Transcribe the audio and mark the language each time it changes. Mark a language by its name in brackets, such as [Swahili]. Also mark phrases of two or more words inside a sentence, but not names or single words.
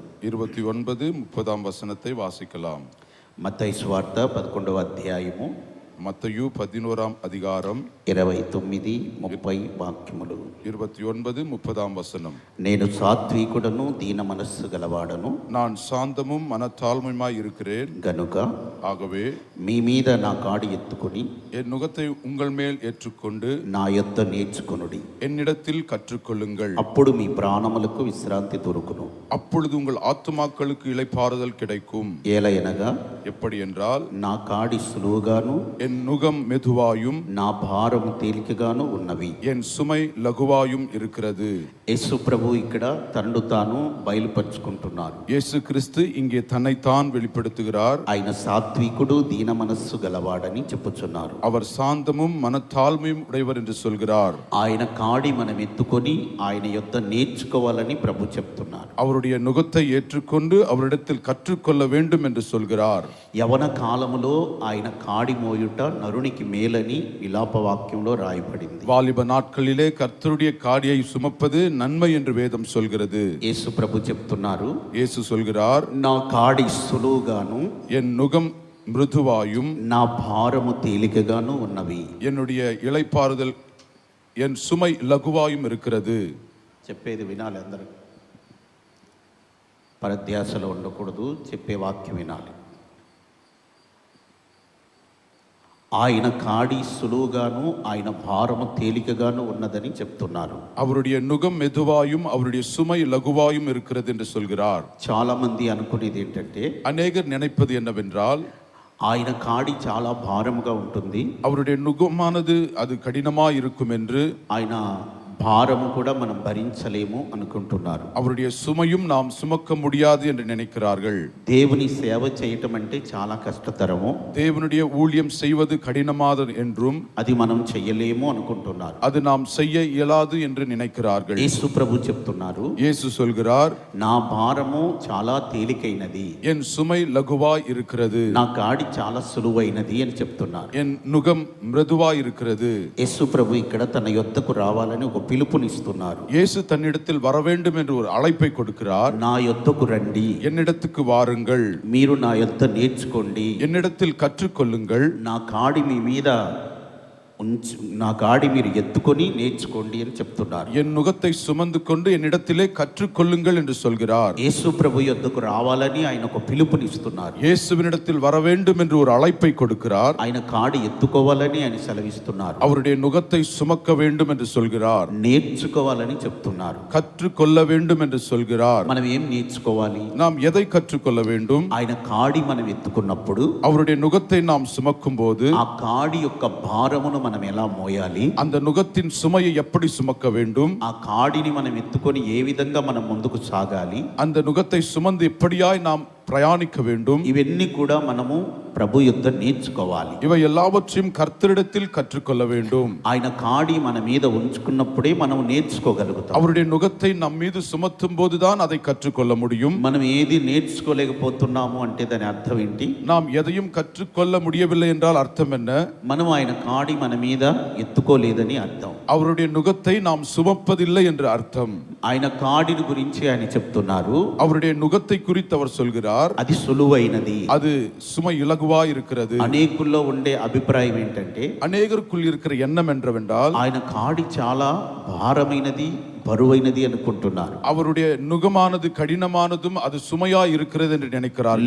[Tamil] 29, 30 வசனத்தை வாசிக்கலாம். [Telugu] మత్తయి సువార్త 11వ అధ్యాయము, మత్తయి 11వ అధికారం 29, 30 వాక్యములు. 29, 30 వచనం. నేను సాత్వికుడను దీన మనస్సు గలవాడను, [Tamil] நான் சாந்தமும் மனத்தாழ்மையுமாய் இருக்கிறேன். [Telugu] గనుక [Tamil] ஆகவே [Telugu] మీ మీద నా కాడి ఎత్తుకొని [Tamil] என் நுகத்தை உங்கள் மேல் ஏற்றுக்கொண்டு [Telugu] నా యొద్ద నేర్చుకొనుడి, [Tamil] என்னிடத்தில் కற்றுக்கொள்ளுங்கள். [Telugu] అప్పుడు మీ ప్రాణములకు విశ్రాంతి దొరుకును. [Tamil] அப்பொழுது உங்கள் ஆத்துமாக்களுக்கு இளைப்பாறுதல் கிடைக்கும். [Telugu] ఏలయనగా [Tamil] எப்படி என்றால், [Telugu] నా కాడి సులువుగాను [Tamil] என் நுகம் மெதுவாயும் [Telugu] నా భారము తేలికగాను ఉన్నవి. [Tamil] என் சுமை லகுவாயும் இருக்கிறது. [Telugu] యేసు ప్రభు ఇక్కడ తనను తాను బయలుపరుచుకుంటున్నారు. [Tamil] இயேசு கிறிஸ்து இங்கே தன்னைத்தான் வெளிப்படுத்துகிறார். [Telugu] ఆయన సాత్వికుడు దీన మనస్సు గలవాడని చెప్పుచున్నారు. [Tamil] அவர் சாந்தமும் மனத்தாழ்மையும் உடையவர் என்று சொல்கிறார். [Telugu] ఆయన కాడి మనం ఎత్తుకొని ఆయన యొద్ద నేర్చుకోవాలని ప్రభు చెప్తున్నారు. [Tamil] அவருடைய நுகத்தை ஏற்றுக்கொண்டு அவரிடத்தில் கற்றுக்கொள்ள வேண்டும் என்று சொல்கிறார். [Telugu] యవన కాలములో ఆయన కాడి మోయుట నరునికి మేలని విలాపవాక్యంలో రాయబడింది. [Tamil] வாலிப நாட்களிலே கர்த்தருடைய காடியை சுமப்பது நன்மை என்று வேதம் சொல்கிறது. [Telugu] యేసు ప్రభు చెప్తున్నారు, [Tamil] இயேசு சொல்கிறார், [Telugu] నా కాడి సులువుగాను [Tamil] என் நுகம் மிருதுவாயும் [Telugu] నా భారము తేలికగాను ఉన్నవి. [Tamil] என்னுடைய இளைப்பாறுதல் என் சுமை லகுவாயும் இருக்கிறது. [Telugu] చెప్పేది వినాలి అందరూ, పరధ్యాసలో ఉండకూడదు, చెప్పే వాక్యం వినాలి. ఆయన కాడి సులువుగాను ఆయన భారము తేలికగాను ఉన్నదని చెప్తున్నారు. [Tamil] அவருடைய நுகம் மெதுவாயும் அவருடைய சுமை லகுவாயும் இருக்கிறது என்று சொல்கிறார். [Telugu] చాలా మంది అనుకునేది ఏంటంటే, [Tamil] அநேகர் நினைப்பது என்னவென்றால், [Telugu] ఆయన కాడి చాలా భారముగా ఉంటుంది, [Tamil] அவருடைய நுகமானது அது கடினமாக இருக்கும் என்று, [Telugu] ఆయన భారము కూడా మనం భరించలేము అనుకుంటున్నారు. [Tamil] அவருடைய சுமையும் நாம் சுமக்க முடியாது என்று நினைக்கிறார்கள். [Telugu] దేవుని సేవ చేయటం అంటే చాలా కష్టతరము, [Tamil] தேவனுடைய ஊழியம் செய்வது கடினமானது என்றும், [Telugu] అది మనం చెయ్యలేము అనుకుంటున్నారు. [Tamil] அது நாம் செய்ய இயலாது என்று நினைக்கிறார்கள். [Telugu] యేసు ప్రభు చెప్తున్నారు, [Tamil] இயேசு சொல்கிறார், [Telugu] నా భారము చాలా తేలికైనది, [Tamil] என் சுமை லகுவாய் இருக்கிறது, [Telugu] నా కాడి చాలా సులువైనది అని చెప్తున్నారు. [Tamil] என் நுகம் மிருதுவாய் இருக்கிறது. [Telugu] యేసు ప్రభు ఇక్కడ తన యొద్దకు రావాలని ఒక పిలుపునిస్తున్నారు. [Tamil] இயேசு தன்னிடத்தில் வர வேண்டும் என்று ஒரு அழைப்பை கொடுக்கிறார். [Telugu] నా యొద్దకు రండి, [Tamil] என்னிடத்துக்கு வாருங்கள், [Telugu] మీరు నా యొద్ద నేర్చుకోండి, [Tamil] என்னிடத்தில் கற்றுக்கொள்ளுங்கள், [Telugu] నా కాడి మీ మీద నా కాడి మీరు ఎత్తుకొని నేర్చుకోండి అని చెప్తున్నారు. [Tamil] என் நுகத்தை சுமந்து கொண்டு என்னிடத்திலே கற்றுக்கொள்ளுங்கள் என்று சொல்கிறார். [Telugu] యేసు ప్రభు యొద్దకు రావాలని ఆయన ఒక పిలుపునిస్తున్నారు. [Tamil] இயேசுவினிடத்தில் வர வேண்டும் என்று ஒரு அழைப்பை கொடுக்கிறார். [Telugu] ఆయన కాడి ఎత్తుకోవాలని ఆయన సెలవిస్తున్నారు. [Tamil] அவருடைய நுகத்தை சுமக்க வேண்டும் என்று சொல்கிறார். [Telugu] నేర్చుకోవాలని చెప్తున్నారు. [Tamil] கற்றுக்கொள்ள வேண்டும் என்று சொல்கிறார். [Telugu] మనం ఏం నేర్చుకోవాలి? [Tamil] நாம் எதை கற்றுக்கொள்ள வேண்டும்? [Telugu] ఆయన కాడి మనం ఎత్తుకున్నప్పుడు, [Tamil] அவருடைய நுகத்தை நாம் சுமக்கும் போது, [Telugu] ఆ కాడి యొక్క భారమును మనం ఎలా మోయాలి, [Tamil] அந்த நுகத்தின் சுமையை எப்படி சுமக்க வேண்டும், [Telugu] ఆ కాడిని మనం ఎత్తుకొని ఏ విధంగా మనం ముందుకు సాగాలి, [Tamil] அந்த நுகத்தை சுமந்து எப்படியாய் நாம் பிரயாணிக்க வேண்டும், [Telugu] ఇవన్నీ కూడా మనము ప్రభు యుద్ధ నేర్చుకోవాలి. [Tamil] இவை எல்லாவற்றையும் கர்த்தரிடத்தில் கற்றுக்கொள்ள வேண்டும். [Telugu] ఆయన కాడి మన మీద ఉంచుకున్నప్పుడే మనం నేర్చుకోగలుగుతాం. [Tamil] அவருடைய நுகத்தை நம் மீது சுமத்தும் போதுதான் அதை கற்றுக்கொள்ள முடியும். [Telugu] మనం ఏది నేర్చుకోలేకపోతున్నాము అంటే దాని అర్థం ఏంటి? [Tamil] நாம் எதையும் கற்றுக்கொள்ள முடியவில்லை என்றால் அர்த்தம் என்ன? [Telugu] మనం ఆయన కాడి మన మీద ఎత్తుకోలేదని అర్థం. [Tamil] அவருடைய நுகத்தை நாம் சுமப்பதில்லை என்று அர்த்தம். [Telugu] ఆయన కాడిని గురించి ఆయన చెప్తున్నారు, [Tamil] அவருடைய நுகத்தை குறித்து அவர் சொல்கிறார், [Telugu] అది సులువైనది, [Tamil] அது சுமை இலகுவா இருக்கிறது. [Telugu] అనేకుల్లో ఉండే అభిప్రాయం ఏంటంటే, [Tamil] அநேகருக்குள் இருக்கிற எண்ணம் என்னவென்றால், [Telugu] ఆయన కాడి చాలా భారమైనది, బరువైనది అనుకుంటున్నారు. [Tamil] அவருடைய நுகமானது கடினமானதும் அது சுமையா இருக்கிறது என்று நினைக்கிறார்கள்.